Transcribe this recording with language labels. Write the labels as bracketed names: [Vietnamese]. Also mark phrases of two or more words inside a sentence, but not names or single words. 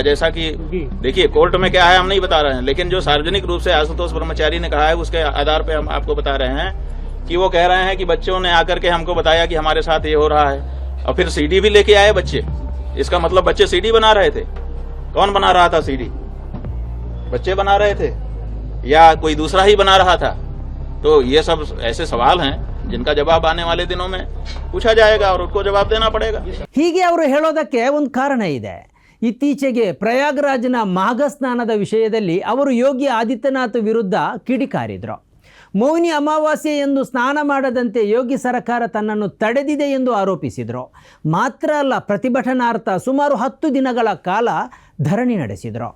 [Hindi] जैसा कि देखिए कोर्ट में क्या है हम नहीं बता रहे हैं, लेकिन जो सार्वजनिक रूप से आशुतोष ब्रह्मचारी ने कहा है उसके आधार पे हम आपको बता रहे हैं कि वो कह रहे हैं कि बच्चों ने आकर के हमको बताया कि हमारे साथ ये हो रहा है, और फिर CD भी लेके आए बच्चे। इसका मतलब बच्चे CD बना रहे थे। कौन बना रहा था CD? बच्चे बना रहे थे या कोई दूसरा ही बना रहा था? तो ये सब ऐसे सवाल हैं जिनका जवाब आने वाले दिनों में पूछा जाएगा और उनको जवाब देना पड़ेगा। [Kannada] ಹೀಗೆ ಅವರು ಹೇಳೋದಕ್ಕೆ ಒಂದು ಕಾರಣ ಇದೆ. ಇತ್ತೀಚೆಗೆ ಪ್ರಯಾಗರಾಜ್ನ ಮಾಘ ಸ್ನಾನದ ವಿಷಯದಲ್ಲಿ ಅವರು ಯೋಗಿ ಆದಿತ್ಯನಾಥ್ ವಿರುದ್ಧ ಕಿಡಿಕಾರಿದ್ರು. ಮೌನಿ ಅಮಾವಾಸ್ಯೆ ಎಂದು ಸ್ನಾನ ಮಾಡದಂತೆ ಯೋಗಿ ಸರ್ಕಾರ ತನ್ನನ್ನು ತಡೆದಿದೆ ಎಂದು ಆರೋಪಿಸಿದರು. ಮಾತ್ರ ಅಲ್ಲ, ಪ್ರತಿಭಟನಾರ್ಥ ಸುಮಾರು 10 ದಿನಗಳ ಕಾಲ ಧರಣಿ ನಡೆಸಿದರು.